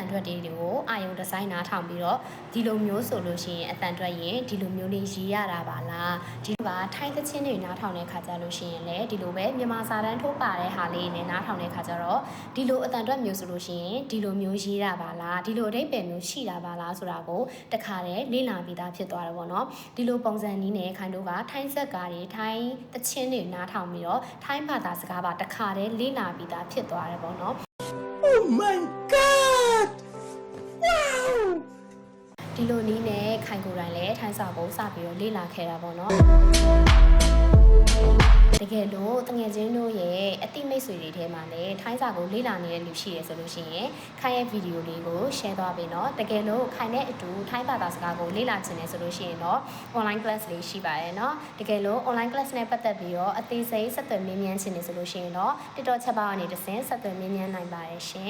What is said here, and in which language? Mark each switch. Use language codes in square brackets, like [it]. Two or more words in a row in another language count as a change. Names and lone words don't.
[my] ထွက်တွေကိုအာယုံဒီဇိုင်းနားထောင်ပြီးတော့ဒီလိုမျိုးဆိုလို့ရှိရင်အတန်ထွက်ရင်ဒီလိုမျိုးလေးရေးရတာပါလားဒီကထိုင်းသချင်းတွေနားထောင်တဲ့ခါကျလို့ရှိရင်လည်းဒီလိုပဲမြန်မာစာတန်းထိုးပါတဲ့ဟာလေးနဲ့နားထောင်တဲ့ခါကျတော့ဒီလိုအတန်ထွက်မျိုးဆိုလို့ရှိရင်ဒီလိုမျိုးရေးတာပါလားဒီလိုအဓိပ္ပာယ်မျိုးရှိတာပါလားဆိုတာကိုတခါတည်းလေ့လာပြီးသားဖြစ်သွားတယ်ပေါ့နော်ဒီလိုပုံစံနည်းနဲ့ခိုင်တို့ကထိုင်းဆက်ကားတွေထိုင်းသချင်းတွေနားထောင်ပြီးတော့ထိုင်းဘာသာစကားပါတခါတည်းလေ့လာပြီးသားဖြစ်သွားတယ်ပေါ့နော် [en] Oh my god Wow [my] ဒီလိုနည်းနဲ့ခိုင်ကိုယ်တိုင်လည်းထိုင်းစာကိုစပြီးတော့လေ့လာခဲ့တာပေါ့နော်တကယ်လို့တငယ်ချင်းတို့ရဲ့အတိမိတ်ဆွေတွေထဲမှာလည်းထိုင်းစာကိုလေ့လာနေတဲ့လူရှိရဆိုလို့ရှိရင်ခိုင်ရဲ့ဗီဒီယိုလေးကို share သွားပေးနော်တကယ်လို့ခိုင်နဲ့အတူထိုင်းဘာသာစကားကိုလေ့လာချင်တယ်ဆိုလို့ရှိရင်တော့ [en] online class [my] လေးရှိပါတယ်နော်တကယ်လို့ [en] online class [my] နဲ့ပတ်သက်ပြီးတော့အသေးစိတ်ဆက်သွယ်မေးမြန်းချင်တယ်ဆိုလို့ရှိရင်တော့ TikTok ချက်ပါကနေတစ်ဆင့်ဆက်သွယ်မေးမြန်းနိုင်ပါတယ်ရှင်